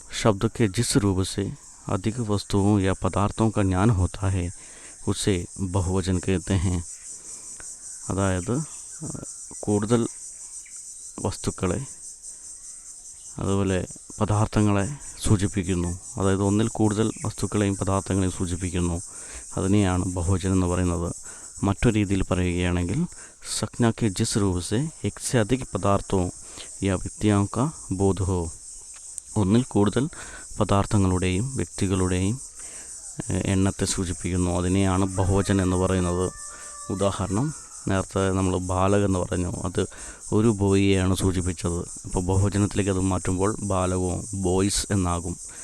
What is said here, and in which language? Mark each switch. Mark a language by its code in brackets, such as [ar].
[hi] शब्द के जिस रूप से अधिक वस्तुओं या पदार्थों का ज्ञान होता है उसे बहुवचन कहते हैं. [ml] അതായത് കൂടുതൽ വസ്തുക്കളെ അതുപോലെ പദാർത്ഥങ്ങളെ സൂചിപ്പിക്കുന്നു. അതായത് ഒന്നിൽ കൂടുതൽ വസ്തുക്കളെയും പദാർത്ഥങ്ങളെയും സൂചിപ്പിക്കുന്നു. അതിനെയാണ് ബഹുവചനം എന്ന് പറയുന്നത്. മറ്റൊരു രീതിയിൽ പറയുകയാണെങ്കിൽ [hi] संज्ञा के जिस रूप से एक से अधिक पदार्थों या व्यक्तियों का बोध हो. [ml] ഒന്നിൽ കൂടുതൽ പദാർത്ഥങ്ങളുടെയും വ്യക്തികളുടെയും എണ്ണത്തെ സൂചിപ്പിക്കുന്നു. അതിനെയാണ് ബഹുവചൻ എന്ന് പറയുന്നത്. ഉദാഹരണം: നേരത്തെ നമ്മൾ ബാലക് എന്ന് പറഞ്ഞു, അത് ഒരു ബോയിയെയാണ് സൂചിപ്പിച്ചത്. അപ്പോൾ ബഹുവചനത്തിലേക്ക് അത് മാറ്റുമ്പോൾ ബാലകവും ബോയ്സ് എന്നാകും.